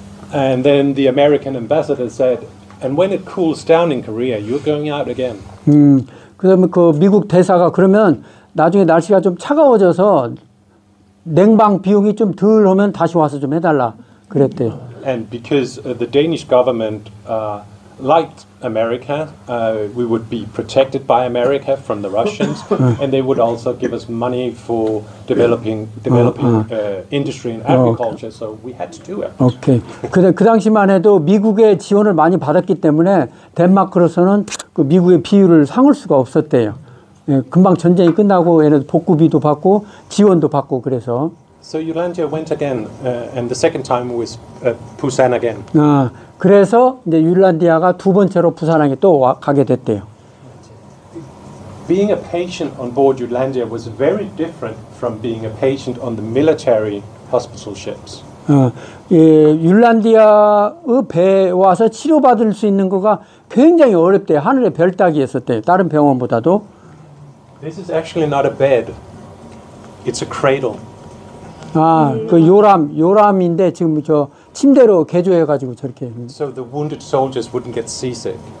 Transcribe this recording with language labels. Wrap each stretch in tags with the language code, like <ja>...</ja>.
<en>and then the American ambassador said, and when it cools down in Korea, you're going out again.</en> <ko>그러면 그 미국 대사가 그러면 나중에 날씨가 좀 차가워져서 냉방 비용이 좀 덜 오면 다시 와서 좀 해달라 그랬대요.</ko> <en>And because the Danish government liked America, we would be protected by America from the Russians, and they would also give us money for developing industry and agriculture. So we had to do it.</en> <ko>오케이. 그 당시만 해도 미국의 지원을 많이 받았기 때문에 덴마크로서는 그 미국의 비율을 상을 수가 없었대요. 예, 금방 전쟁이 끝나고 얘네들 복구비도 받고 지원도 받고 그래서.</ko> <en>So Jutlandia went again, and the second time was Busan again.</en> <ko>그래서 이제 율란디아가 두 번째로 부산항에 또 가게 됐대요.</ko> <en>Being a patient on board Jutlandia was very different from being a patient on the military hospital ships.</en> <ko>율란디아의 배에 와서 치료받을 수 있는 거가 굉장히 어렵대요. 하늘의 별 따기였었대요. 다른 병원보다도.</ko> <en>This is actually not a bed. It's a cradle.</en> <ko>그 요람인데 지금 저 침대로 개조해가지고 저렇게.</ko> <en>So the wounded soldiers wouldn't get seasick.</en>